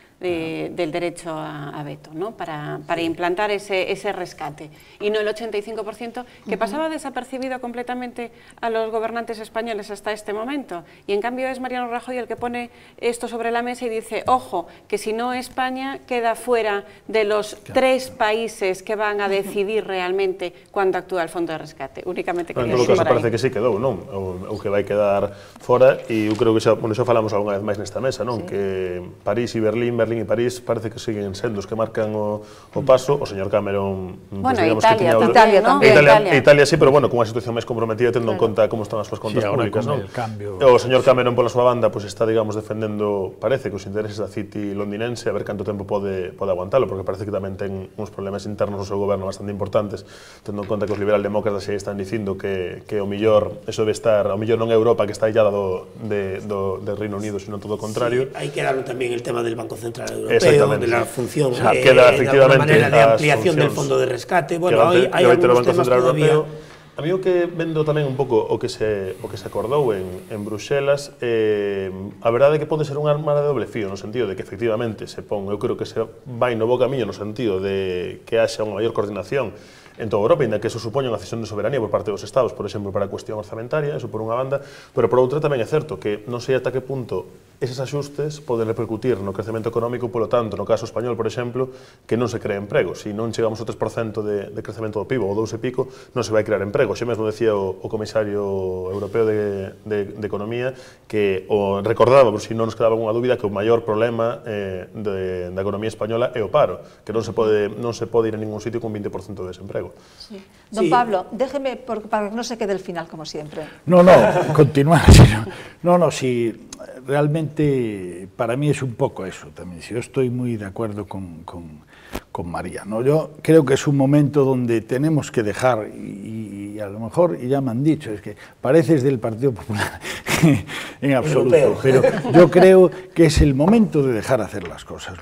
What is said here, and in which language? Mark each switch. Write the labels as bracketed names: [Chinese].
[Spanish] del derecho a veto, ¿no? Para implantar ese rescate, y no el 85%, que pasaba desapercibido completamente a los gobernantes españoles hasta este momento. Y en cambio es Mariano Rajoy el que pone esto sobre la mesa y dice, ojo, que si no España queda fuera de los 3 países que van a decidir realmente cuando actúa el Fondo de Rescate. Únicamente [Galician] en todo caso parece que sí quedou, non? O que vai quedar fora, e eu creo que xa falamos algunha vez máis nesta mesa, non? Que París e Berlín e París parece que siguen sendo os que marcan o paso. O señor Cameron, bueno, Italia tamén. Italia sí, pero bueno, cunha situación máis comprometida tendo en conta como están as súas contas públicas, non? O señor Cameron pola súa banda está, digamos, defendendo, parece que os intereses da City londinense, a ver canto tempo pode aguantalo, porque parece que tamén ten uns problemas internos no seu goberno bastante importantes, tendo en conta que os liberal-demócratas xa están dicindo que o millor, eso debe estar, o millor non é Europa que está illada do Reino Unido, sino todo o contrario. Sí, hai que darlo tamén [Spanish] el tema del Banco Central Europeo, de la función, queda efectivamente de ampliación del fondo de rescate. Bueno, hai algunos temas todavía. [Galician] A mí o que vendo tamén un pouco o que se acordou en Bruxelas, a verdade é que pode ser un arma de doble fío, no sentido de que efectivamente se pon, eu creo que se vai no bo camiño no sentido de que haxa unha maior coordinación en toda Europa, ainda que eso supoña unha cesión de soberanía por parte dos Estados, por exemplo, para a cuestión orzamentaria, eso por unha banda, pero por outra tamén é certo que non sei ata que punto eses axustes poden repercutir no crecemento económico, polo tanto, no caso español, por exemplo, que non se crea emprego. Se non chegamos ao 3% de crecemento do PIB, ou 2 e pico, non se vai crear emprego. Xe mesmo decía o comisario europeo de Economía que recordaba, por si non nos quedaba unha dúbida, que o maior problema da economía española é o paro, que non se pode ir a ningún sitio con 20% de desemprego. Sí. [Spanish] Don Pablo, déjeme para que no se quede el final, como siempre. No, continuar. Si realmente para mí es un poco eso también. Si yo estoy muy de acuerdo con María, ¿no? Yo creo que es un momento donde tenemos que dejar, y a lo mejor, y ya me han dicho, es que pareces del Partido Popular en absoluto, pero yo creo que es el momento de dejar hacer las cosas.